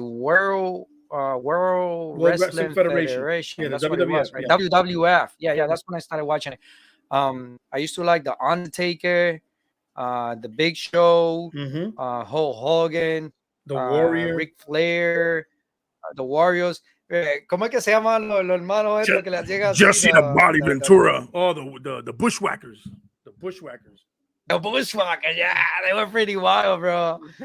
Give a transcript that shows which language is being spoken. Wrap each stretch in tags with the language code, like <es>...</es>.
<en>World Wrestling Federation. Yeah, that's the what it was, right? WWF. Yeah, that's when I started watching it. I used to like the Undertaker, the Big Show, Hulk Hogan, the Warrior, Ric Flair, the Warriors.</en> <es>¿Cómo es que se llaman los hermanos estos que les llega así?</es> <en>Jesse the Body Ventura. Oh, the Bushwhackers. The Bushwhackers. The Bushwhackers, yeah, they were pretty wild, bro.</en>